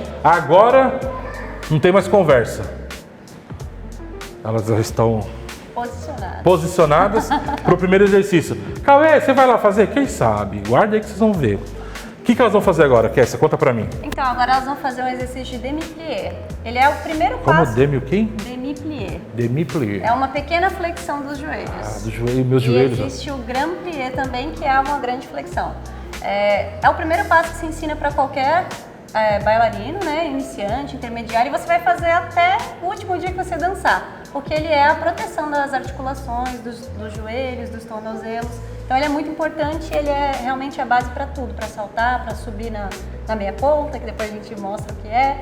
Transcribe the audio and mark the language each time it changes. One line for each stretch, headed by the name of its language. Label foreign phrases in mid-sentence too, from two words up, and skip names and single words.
Portuguese: Agora não tem mais conversa. Elas já estão posicionadas para o primeiro exercício. Cauê, você vai lá fazer? Quem sabe? Guarda aí que vocês vão ver. O que elas vão fazer agora, Kessia? Conta pra mim. Então, agora elas vão fazer um exercício de demi-plié. Ele é o primeiro passo. Como demi o quê? Demi-plié. Demi-plié. É uma pequena flexão dos joelhos. Do joelho, meus joelhos. E existe o
French: grand plié
Portuguese: também, que é uma grande flexão. É o primeiro passo que se ensina para qualquer bailarino, né, iniciante, intermediário, e você vai fazer até o último dia que você dançar, porque ele é a proteção das articulações, dos joelhos, dos tornozelos. Então ele é muito importante, ele é realmente a base para tudo, para saltar, para subir na meia ponta, que depois a gente mostra o que é.